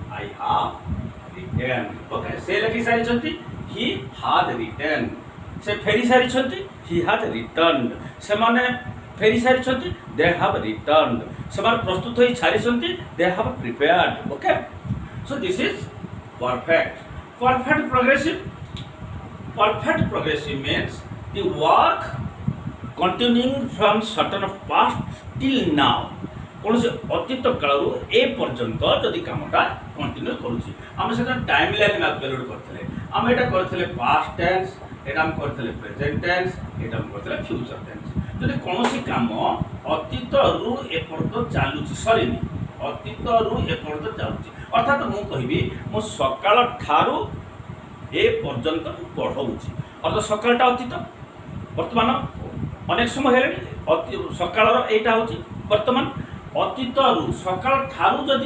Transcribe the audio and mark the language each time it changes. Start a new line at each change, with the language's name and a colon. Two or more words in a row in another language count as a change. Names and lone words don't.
Odia: ଓକେ ସେ ଲେଖି ସାରିଛନ୍ତି
English: he has written
Odia: ସେ ଫେରି ସାରିଛନ୍ତି
English: he has return
Odia: ସେମାନେ ଫେରି ସାରିଛନ୍ତି
English: they have return
Odia: ସେମାନେ ପ୍ରସ୍ତୁତ ହୋଇ ସାରିଛନ୍ତି
English: they have prepared okay so this is perfect progressive means the work continuing from certain past till now
Odia: କୌଣସି ଅତୀତ କାଳରୁ ଏ ପର୍ଯ୍ୟନ୍ତ ଯଦି କାମଟା କଣ୍ଟିନ୍ୟୁ କରୁଛି ଆମେ ସେଟା
English: time line map
Odia: କରିଥିଲେ ଆମେ ଏଇଟା କରିଥିଲେ ପାଷ୍ଟ ଟେନ୍ସ ଏଇଟା ଆମେ କରିଥିଲେ
English: present tense
Odia: ଏଇଟା ଆମେ କରିଥିଲେ
English: future tense
Odia: ଯଦି କୌଣସି କାମ ଅତୀତରୁ ଏପର୍ଯ୍ୟନ୍ତ ଚାଲୁଛି ସରିନି ଅତୀତରୁ ଏପର୍ଯ୍ୟନ୍ତ ଚାଲୁଛି ଅର୍ଥାତ୍ ମୁଁ କହିବି ମୁଁ ସକାଳ ଠାରୁ ଏ ପର୍ଯ୍ୟନ୍ତ ପଢ଼ଉଛି ଅର୍ଥାତ୍ ସକାଳଟା ଅତୀତ ବର୍ତ୍ତମାନ ଅନେକ ସମୟ ହେଲାଣି ସକାଳର ଏଇଟା ହେଉଛି ବର୍ତ୍ତମାନ ଅତୀତରୁ ସକାଳ ଠାରୁ ଯଦି